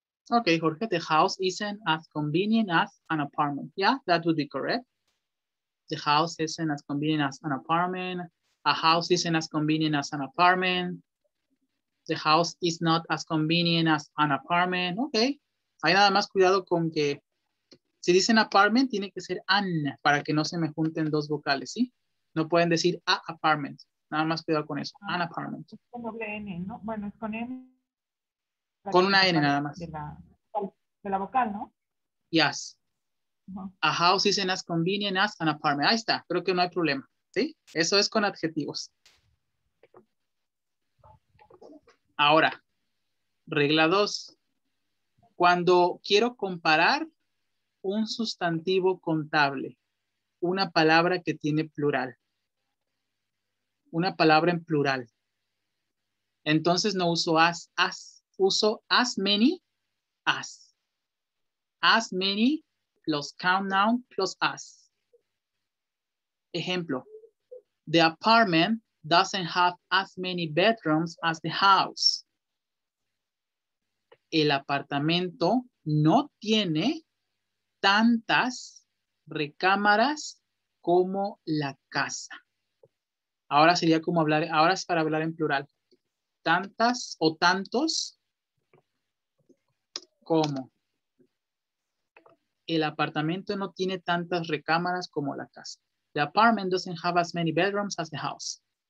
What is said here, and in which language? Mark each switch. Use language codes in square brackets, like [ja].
[en] Okay, Jorge, the house isn't as convenient as an apartment. Yeah, that would be correct. The house isn't as convenient as an apartment. A house isn't as convenient as an apartment. The house is not as convenient as an apartment. Okay. [es] Hay nada más cuidado con que si dicen apartment, tiene que ser an para que no se me junten 2 vocales, ¿sí? No pueden decir a apartment. Nada más cuidado con eso. An apartment. Es con doble N, ¿no? Bueno, es con N. Con una N nada más. De la vocal, ¿no? [en] Yes. A house isn't as convenient as an apartment. [es] Ahí está. Creo que no hay problema. ¿Sí? Eso es con adjetivos. Ahora, regla 2. Cuando quiero comparar un sustantivo contable, una palabra que tiene plural, una palabra en plural, entonces no uso as, uso [en] as many, as. As many plus count noun plus as. [es] Ejemplo, [en] the apartment doesn't have as many bedrooms as the house. [es] El apartamento no tiene tantas recámaras como la casa. Ahora sería como hablar, ahora es para hablar en plural. Tantas o tantos como. El apartamento no tiene tantas recámaras como la casa. [en] The apartment doesn't have as many bedrooms as the house.